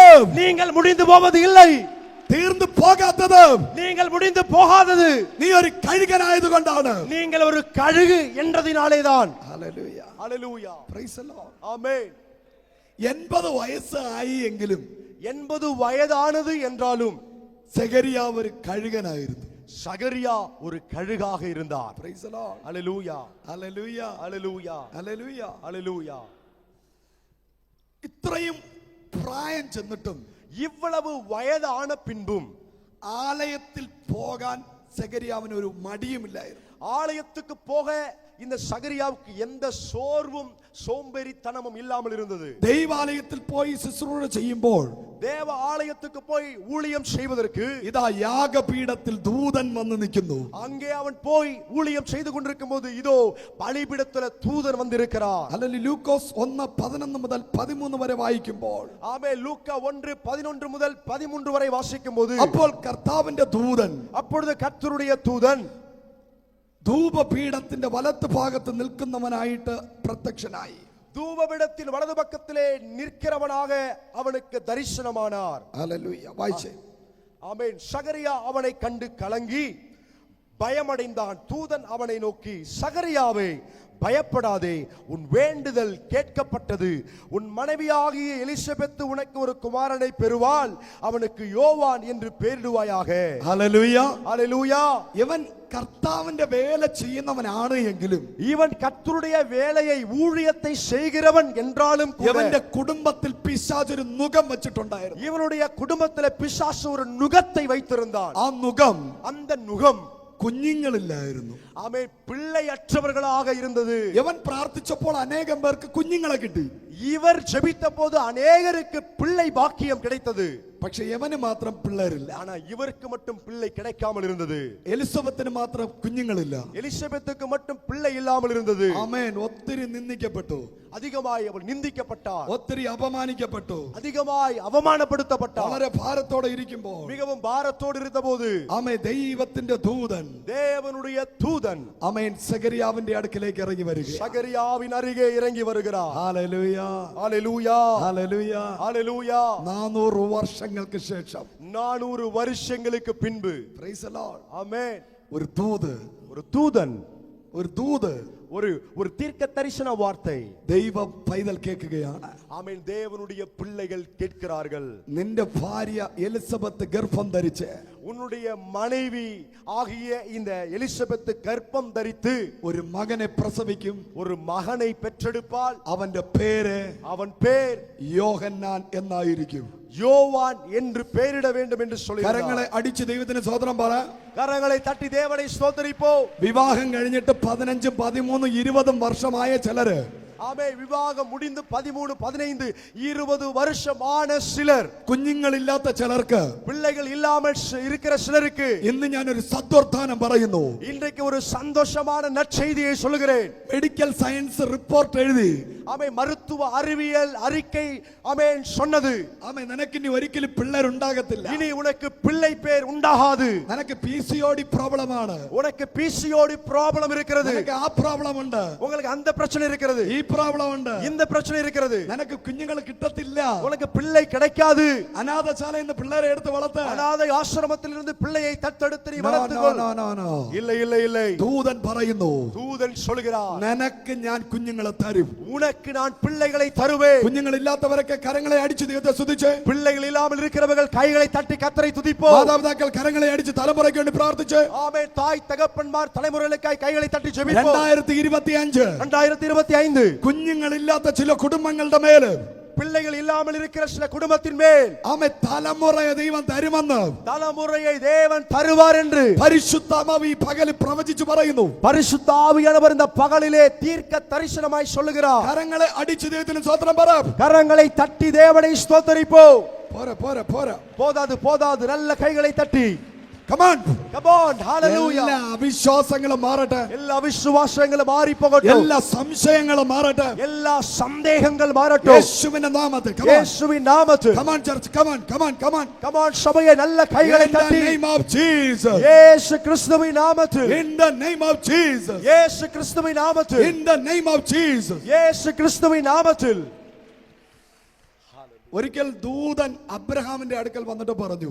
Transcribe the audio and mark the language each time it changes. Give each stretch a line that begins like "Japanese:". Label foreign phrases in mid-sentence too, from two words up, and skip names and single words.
Tamil: நீங்கள் முடிந்து போவது இல்லை,
Malayalam: തീർന്നു പോകാത്തത്,
Tamil: நீங்கள் முடிந்து போகாதது,
Malayalam: നീ ഒരു കഴുകനായത് കൊണ്ടാണ്.
Tamil: நீங்கள் ஒரு கழுகு என்றதினாலே தான்.
Malayalam: ഹല്ലേലൂയ.
Tamil: ஹalleluya.
English: praise the Lord.
Tamil: ஆமென்.
Malayalam: 80 വയസ്സായി എങ്കിലും
Tamil: 80 വയதானது என்றாலும்
Malayalam: സെഖരിയാവ് ഒരു കഴുകനായിരുന്നു.
Tamil: சகரியா ஒரு கழுகாக இருந்தார்.
English: praise the Lord.
Tamil: ஹalleluya.
Malayalam: ഹല്ലേലൂയ.
Tamil: ஹalleluya.
Malayalam: ഹല്ലേലൂയ.
Tamil: ஹalleluya.
Malayalam: ഇത്രയും പ്രായം ചെന്നിട്ടും
Tamil: இவ்வளவு வயதான பின்பும்
Malayalam: ആലയത്തിൽ പോകാൻ സെഖരിയാവിന് ഒരു മടിയുമില്ലായിരുന്നു.
Tamil: ஆலயத்துக்கு போக இந்த சகரியாவுக்கு எந்த சோர்வும் சோம்பேறித்தனமும் இல்லாமல் இருந்தது.
Malayalam: ദൈവാലയത്തിൽ പോയി ശുശ്രൂഷ ചെയ്യുമ്പോൾ
Tamil: தேவ ஆலயத்துக்கு போய் ஊழியம் செய்வதற்கு
Malayalam: ഇതാ യാഗപീഠത്തിൽ ദൂതൻ വന്ന് നിൽക്കുന്നു.
Tamil: அங்கே அவன் போய் ஊழியம் செய்து கொண்டிருக்கும் போது இதோ பலிபீடத்தில் தூதன் வந்திருக்கிறார்.
Malayalam: അല്ലെങ്കിൽ ലൂക്കോസ് 1:11 മുതൽ 13 വരെ വായിക്കുമ്പോൾ
Tamil: ஆமே, லூக்கா 1:11 முதல் 13 வரை வாசிக்கும் போது
Malayalam: അപ്പോൾ കർത്താവിന്റെ ദൂതൻ
Tamil: அப்பொழுது கர்த்தருடைய தூதன்
Malayalam: ധൂപപീഠത്തിന്റെ വലത്ത് ഭാഗത്ത് നിൽക്കുന്നവനായിട്ട് പ്രത്യക്ഷനായി.
Tamil: தூபபீடத்தின் வலது பக்கத்திலே நிற்கிறவனாக அவனுக்கு தரிசனமானார்.
Malayalam: ഹല്ലേലൂയ. വായിച്ചേ.
Tamil: ஆமென். சகரியா அவனை கண்டு கலங்கி பயமடைந்தான். தூதன் அவனை நோக்கி, சகரியாவே பயப்படாதே, உன் வேண்டுதல் கேட்கப்பட்டது. உன் மனைவியாகிய எலிசபெத் உனக்கு ஒரு குமாரனை பெறுவாள், அவனுக்கு யோவான் என்று பெயரிடுவாயாக.
Malayalam: ഹല്ലേലൂയ.
Tamil: ஹalleluya.
Malayalam: ഇവൻ കർത്താവിന്റെ വേല ചെയ്യുന്നവനാണ് എങ്കിലും
Tamil: இவன் கர்த்தருடைய வேலையை ஊழியத்தை செய்கிறவன் என்றாலும் கூட
Malayalam: ഇവന്റെ കുടുംബത്തിൽ പിശാച് ഒരു നുകം വെച്ചിട്ടുണ്ടായിരുന്നു.
Tamil: இவனுடைய குடும்பத்திலே பிசாசு ஒரு நுகத்தை வைத்திருந்தான்.
Malayalam: ആ നുകം
Tamil: அந்த நுகம்
Malayalam: കുഞ്ഞുങ്ങളില്ലായിരുന്നു.
Tamil: ஆமே, பிள்ளையற்றவர்களாக இருந்தது.
Malayalam: ഇവൻ പ്രാർത്ഥിച്ചപ്പോൾ അനേകം പേർക്ക് കുഞ്ഞുങ്ങളെ കിട്ടി.
Tamil: இவர் ஜெபித்த போது அநேகருக்கு பிள்ளை பாக்கியம் கிடைத்தது.
Malayalam: പക്ഷെ യവന് മാത്രം പിള്ളേരില്ല.
Tamil: ஆனா இவருக்கு மட்டும் பிள்ளை கிடைக்காமல் இருந்தது.
Malayalam: എലിസബത്തിന് മാത്രം കുഞ്ഞുങ്ങളില്ല.
Tamil: எலிசபெத்துக்கு மட்டும் பிள்ளை இல்லாமல் இருந்தது.
Malayalam: ആമേൻ. ഒത്തിരി നിന്ദിക്കപ്പെട്ടു,
Tamil: அதிகமாய் அவள் நிந்திக்கப்பட்டார்,
Malayalam: ഒത്തിരി അപമാനിക്കപ്പെട്ടു,
Tamil: அதிகமாய் அவமானப்படுத்தப்பட்டார்.
Malayalam: വളരെ ഭാരത്തോടെ ഇരിക്കുമ്പോൾ
Tamil: மிகவும் பாரத்தோடு இருந்தபோது
Malayalam: ആമേ ദൈവത്തിന്റെ ദൂതൻ
Tamil: தேவனுடைய தூதன்
Malayalam: ആമേൻ സെഖരിയാവിന്റെ അടുക്കിലേക്ക് ഇറങ്ങി വരിക.
Tamil: சகரியாவின் அருகே இறங்கி வருகிறார்.
Malayalam: ഹല്ലേലൂയ.
Tamil: ஹalleluya.
Malayalam: ഹല്ലേലൂയ.
Tamil: ஹalleluya.
Malayalam: 400 വർഷങ്ങൾക്ക് ശേഷം
Tamil: 400 வருஷங்களுக்கு பின்பு
English: praise the Lord.
Tamil: ஆமென்,
Malayalam: ഒരു ദൂത്
Tamil: ஒரு தூதன்
Malayalam: ഒരു ദൂത്
Tamil: ஒரு தீர்க்க தரிசன வார்த்தை
Malayalam: ദൈവം പൈതൽ കേൾക്കുകയാണ്.
Tamil: ஆமென். தேவனுடைய பிள்ளைகள் கேட்கிறார்கள்.
Malayalam: നിന്റെ ഭാര്യ എലിസബത്ത് ഗർഭം ധരിച്ച്,
Tamil: உன்னுடைய மனைவி ஆகிய இந்த எலிசபெத் கர்ப்பம் தரித்து
Malayalam: ഒരു മകനെ പ്രസവിക്കും.
Tamil: ஒரு മകனை பெற்றெடுப்பாள்.
Malayalam: അവന്റെ പേര്
Tamil: அவன் பேர்
Malayalam: യോഹന്നാൻ എന്നായിരിക്കും.
Tamil: யோவான் என்று பெயரிட வேண்டும் என்று சொல்கிறார்.
Malayalam: കരങ്ങളെ അടിച്ച് ദൈവത്തിന് സ്തോത്രം പറ.
Tamil: கரங்களை தட்டி தேவனை ஸ்தோத்திரிப்போம்.
Malayalam: വിവാഹം കഴിഞ്ഞിട്ട് 15, 13, 20 വർഷമായ ചിലര്,
Tamil: ஆமே, விவாகம் முடிந்து 13, 15, 20 வருஷமான சிலர்,
Malayalam: കുഞ്ഞുങ്ങളില്ലാത്ത ചിലർക്ക്,
Tamil: பிள்ளைகள் இல்லாமல் இருக்கிற சிலருக்கு
Malayalam: ഇന്ന് ഞാനൊരു സദ്വർത്താനം പറയുന്നു.
Tamil: இன்றைக்கு ஒரு சந்தோஷமான நற்செய்தியை சொல்கிறேன்.
English: medical science report
Malayalam: എഴുതി,
Tamil: ஆமே, மருத்துவ அறிவியல் அறிக்கை ஆமென் சொன்னது,
Malayalam: ആമേ, നിനക്കിനി ഒരിക്കലും പിള്ളേരുണ്ടാകത്തില്ല.
Tamil: இனி உனக்கு பிள்ளை பேர் உண்டாகாது.
Malayalam: നിനക്ക്
English: PCOD problem
Malayalam: ആണ്.
Tamil: உனக்கு
English: PCOD problem
Tamil: இருக்கிறது.
Malayalam: നിനക്ക് ആ പ്രോബ്ലം ഉണ്ട്.
Tamil: உங்களுக்கு அந்த பிரச்சனை இருக்கிறது.
Malayalam: ഈ പ്രോബ്ലം ഉണ്ട്.
Tamil: இந்த பிரச்சனை இருக்கிறது.
Malayalam: നിനക്ക് കുഞ്ഞുങ്ങൾ കിട്ടത്തില്ല.
Tamil: உனக்கு பிள்ளை கிடைக்காது.
Malayalam: അനാഥശാലയിൽ നിന്ന് പിള്ളേരെ എടുത്ത് വളർത്ത്.
Tamil: அநாதை ஆசிரமத்திலிருந்து பிள்ளையை தத்தெடுத்து நீ
English: No,
Tamil: வளர்த்துக்கொள்.
English: no, no, no.
Tamil: இல்லை இல்லை இல்லை.
Malayalam: ദൂതൻ പറയുന്നു,
Tamil: தூதன் சொல்கிறார்,
Malayalam: നിനക്ക് ഞാൻ കുഞ്ഞുങ്ങളെ തരും.
Tamil: உனக்கு நான் பிள்ளைகளை தருவேன்.
Malayalam: കുഞ്ഞുങ്ങളില്ലാത്തവരൊക്കെ കരങ്ങളെ അടിച്ച് ദൈവത്തെ സ്തുതിച്ച്,
Tamil: பிள்ளைகள் இல்லாமல் இருக்கிறவர்கள் கைகளை தட்டி கர்த்தரை துதிப்போம்.
Malayalam: മാതാപിതാക്കൾ കരങ്ങളെ അടിച്ച് തലമുറയ്ക്ക് വേണ്ടി പ്രാർത്ഥിച്ച്,
Tamil: ஆமென். தாய் தகப்பன்மார் தலைமுறைகளுக்காய் கைகளை தட்டி ஜெபிப்போம். 2025 2025
Malayalam: കുഞ്ഞുങ്ങളില്ലാത്ത ചില കുടുംബങ്ങളുടെ മേല്,
Tamil: பிள்ளைகள் இல்லாமல் இருக்கிற சில குடும்பத்தின் மேல்
Malayalam: ആമേ, തലമുറയെ ദൈവം തരുമെന്ന്
Tamil: தலைமுறையை தேவன் தருவார் என்று
Malayalam: പരിശുദ്ധാത്മാവ് ഈ പകൽ പ്രവചിച്ചു പറയുന്നു.
Tamil: பரிசுத்த ஆவியானவர் இந்த பகலிலே தீர்க்க தரிசனமாய் சொல்லுகிறார்.
Malayalam: കരങ്ങളെ അടിച്ച് ദൈവത്തിന് സ്തോത്രം പറ.
Tamil: கரங்களை தட்டி தேவனை ஸ்தோத்தரிப்போம்.
Malayalam: പോരാ പോരാ പോരാ,
Tamil: போதாது போதாது, நல்ல கைகளை தட்டி.
English: come on. Come on, hallelujah.
Malayalam: എല്ലാ അവിശ്വാസങ്ങളും മാറട്ടെ.
Tamil: எல்லா விசுவாசங்களும் மாறி போகட்டும்.
Malayalam: എല്ലാ സംശയങ്ങളും മാറട്ടെ.
Tamil: எல்லா சந்தேகங்கள் மாறட்டும்.
Malayalam: യേശുവിന്റെ നാമത്തിൽ.
English: come on.
Tamil: இயேசுவின் நாமத்தில்.
English: come on church, come on, come on, come on. Come on
Tamil: சபையே, நல்ல கைகளை
English: in the
Tamil: தட்டி.
English: name of Jesus.
Tamil: இயேசு கிறிஸ்துவின் நாமத்தில்.
English: in the name of Jesus.
Tamil: இயேசு கிறிஸ்துவின் நாமத்தில்.
English: in the name of Jesus.
Tamil: இயேசு கிறிஸ்துவின் நாமத்தில்.
Malayalam: ഒരിക്കൽ ദൂതൻ അബ്രഹാമിന്റെ അടുക്കൽ വന്നിട്ട് പറഞ്ഞു,